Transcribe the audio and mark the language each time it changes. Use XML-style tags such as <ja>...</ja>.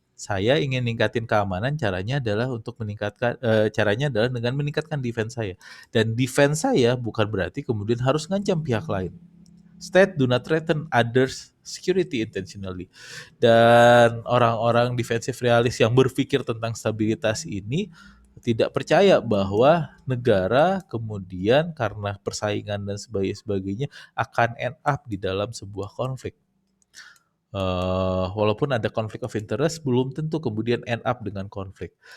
<id>Saya ingin meningkatkan keamanan, caranya adalah dengan meningkatkan defense saya. Dan defense saya bukan berarti kemudian harus ngancam pihak lain.</id> <en>State do not threaten others security intentionally.</en> <id>Dan orang-orang defensive realist yang berpikir tentang stabilitas ini tidak percaya bahwa negara kemudian karena persaingan dan sebagainya akan</id> <en>end up</en> <id>di dalam sebuah konflik. Walaupun ada konflik</id> <en>of interest,</en> <id>belum tentu kemudian</id> <en>end up</en> <id>dengan konflik.</id>